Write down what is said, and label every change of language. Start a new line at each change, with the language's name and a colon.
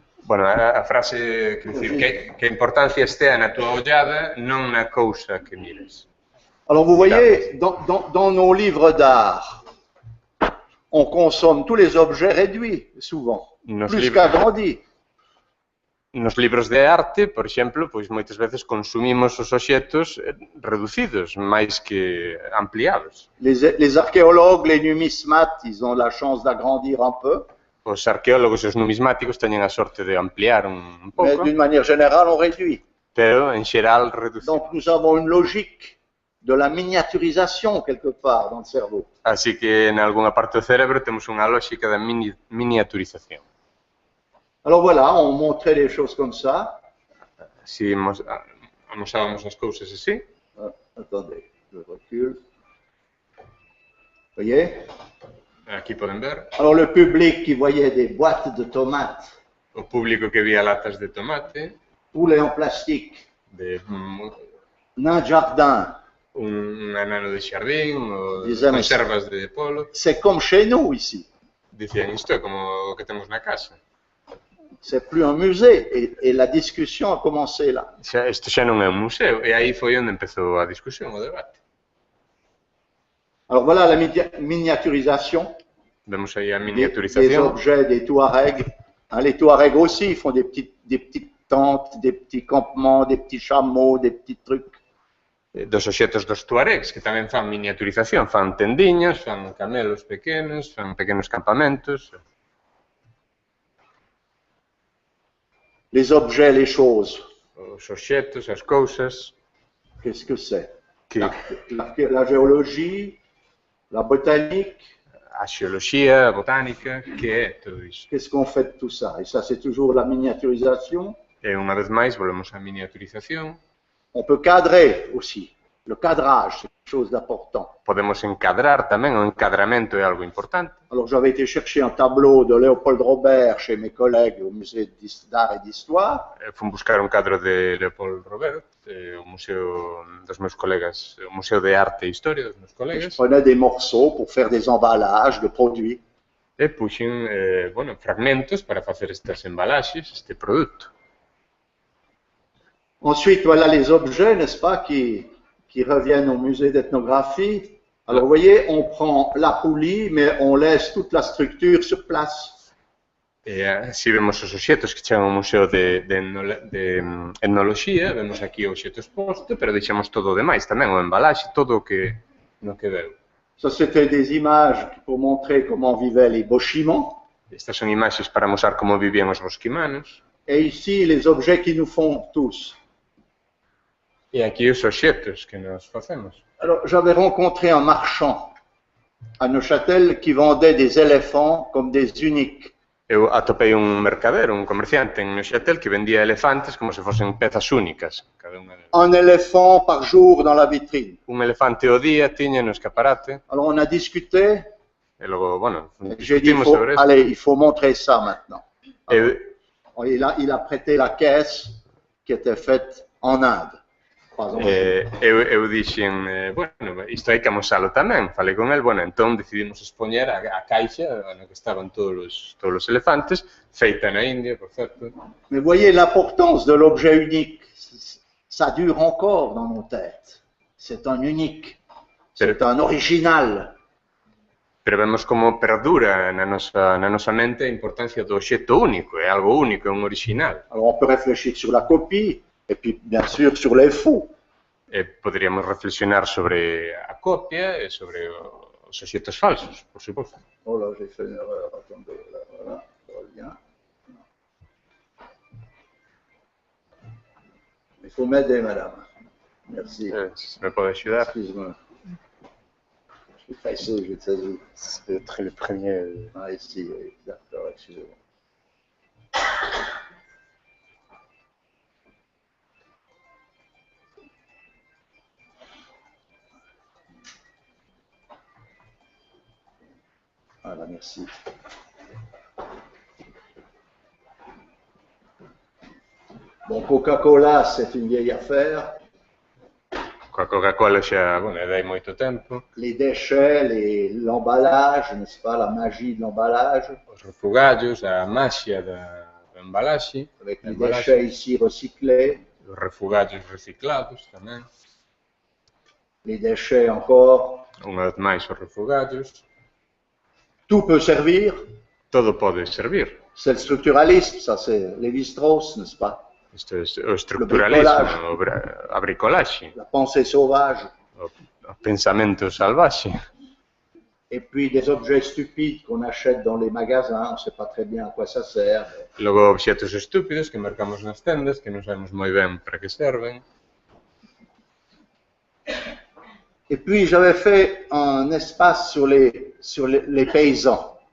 Galician: Bueno, a frase que dicir que a importancia estea na tua ollada, non na cousa que mires.
French: Alors vous voyez, dans nos livres d'art, on consomme tous les objets réduits, souvent, plus qu'agrandis.
Galician: Nos libros de arte, por exemplo, pois moitas veces consumimos os obxetos reducidos, máis que ampliados.
French: Les archéologues, les numismates, ils ont la chance d'agrandir un peu.
Galician: os arqueólogos e os numismáticos teñen a sorte de ampliar un
French: Mais
Galician: pouco,
French: d'une manière générale, on réduit.
Galician: pero en xeral reducir.
French: Donc nous avons une logique de la miniaturisation quelque part dans le cerveau.
Galician: Así que en algunha parte do cerebro temos unha lógica da miniaturización.
French: Alors voilà, on montrait les choses comme ça.
Galician: Si amosábamos as cousas así,
French: Attendez, je recule. Vous voyez?
Galician: aquí poden ver,
French: Alors le public qui voyait des boîtes de tomates
Galician: o público que vía latas de tomate,
French: roulées en plastique, de nain de jardin,
Galician: un anano de xardín, ou
Portuguese: Dizemos-
Galician: conservas de polo,
French: c'est comme chez nous ici.
Galician: dicían isto é como o que temos na casa.
French: C'est plus un musée et la discussion a commencé là.
Galician: Isto xa non é un museo, e aí foi onde empezou a discusión, o debate.
French: Alors voilà la miniaturisation
Galician: Vemos aí a
French: des
Galician: miniaturización.
French: objets des Touaregs. Hein, les Touaregs aussi, ils font des petites tentes, des petits campements, des petits chameaux, des petits trucs.
Galician: Dos obxetos dos tuaregs, que tamén fan miniaturización, fan tendiñas, fan camelos pequenos, fan pequenos campamentos.
French: Les objets, les choses,
Galician: Os obxetos, as cousas,
French: qu'est-ce que c'est?
Galician: que
French: La géologie, la botanique,
Galician: a xeoloxía, a botánica, que é todo iso.
French: qu'est-ce qu'on fait de tout ça? Et ça, c'est toujours la miniaturisation.
Galician: E unha vez máis, volvemos á miniaturización.
French: On peut cadrer aussi. Le cadrage, c'est quelque chose d'important.
Galician: Podemos encadrar tamén, o encadramento é algo importante.
French: Alors, j'avais été chercher un tableau de Léopold Robert chez mes collègues au musée d'art et d'histoire.
Galician: Fun buscar un cadro de Leopold Robert, o museo dos meus colegas, o Museo de Arte e Historia dos meus
French: Je
Galician: colegas,
French: prenais des morceaux pour faire des emballages de produits.
Galician: e puxen, fragmentos para facer estas embalaxes, este produto.
French: Ensuite, voilà les objets, n'est-ce pas, qui reviennent au musée d'ethnographie. Alors, vous voyez, on prend la poulie, mais on laisse toute la structure sur place.
Galician: E así vemos os obxetos que chegan ao Museo de Etnoloxía, vemos aquí o obxeto exposto, pero deixamos todo o demais tamén, o embalaxe, todo o que no que veu.
French: Ça, c'était des images pour montrer comment vivaient les Bochimans.
Galician: Estas son imaxes para mostrar como vivían os bosquimanos.
French: Et ici, les objets qui nous font tous.
Galician: E aquí os obxetos que nos facemos.
French: Alors, j'avais rencontré un marchand à Neuchâtel qui vendait des éléphants comme des uniques.
Galician: Eu atopei un mercader, un comerciante en Neuchâtel que vendía elefantes como se fosen pezas únicas, cada unha delas.
French: Un éléphant par jour dans la vitrine.
Galician: Un elefante ao día tiña no escaparate,
French: Alors, on a discuté.
Galician: e logo, bueno,
French: J'ai dit,
Galician: discutimos sobre isto.
French: allez, il faut montrer ça maintenant.
Galician: E
French: Il a prêté la caisse qui était faite en Inde. Par exemple.
Galician: eu dixen, bueno, isto hai que amosalo tamén. Falei con el, bueno, entón decidimos expoñer a caixa na que estaban todos os elefantes, feita na India, por certo.
French: Mais voyez l'importance de l'objet unique. Ça dure encore dans nos têtes. C'est un unique. C'est un original.
Galician: Pero vemos como perdura na nosa mente a importancia do obxecto único, é algo único, é un original.
French: Alors on peut réfléchir sur la copie et puis bien sûr sur les faux.
Galician: E poderíamos reflexionar sobre a copia e sobre os obxectos falsos, por suposto.
French: Oh là, j'ai fait une erreur. Attendez, là, voilà, ça revient. Il faut m'aider, madame. Merci.
Galician: Se me pode axudar.
French: Excuse-moi. Je suis pressé, je vais te saisir. C'est être le premier. Ah, ici, oui, d'accord, excusez-moi. Voilà, merci. Bon, Coca-Cola, c'est une vieille affaire.
Galician: Coa Coca-Cola xa, bueno, é dai moito tempo.
French: Les déchets, l'emballage, n'est-ce pas, la magie de l'emballage,
Galician: Os refugallos, a maxia do embalaxe,
French: avec les Emballage. déchets ici recyclés,
Galician: os refugallos reciclados tamén.
French: les déchets encore.
Galician: Unha vez máis os refugallos.
French: Tout peut servir.
Galician: Todo pode servir.
French: C'est le structuralisme, ça c'est Lévi-Strauss, n'est-ce pas?
Galician: Isto é o estructuralismo, a bricolaxe,
French: La pensée sauvage.
Galician: o pensamento salvaxe.
French: Et puis des objets stupides qu'on achète dans les magasins, on ne sait pas très bien à quoi ça sert.
Galician: Logo obxetos estúpidos que mercamos nas tendas que non sabemos moi ben para que serven.
French: Et puis j'avais fait un espace sur les paysans.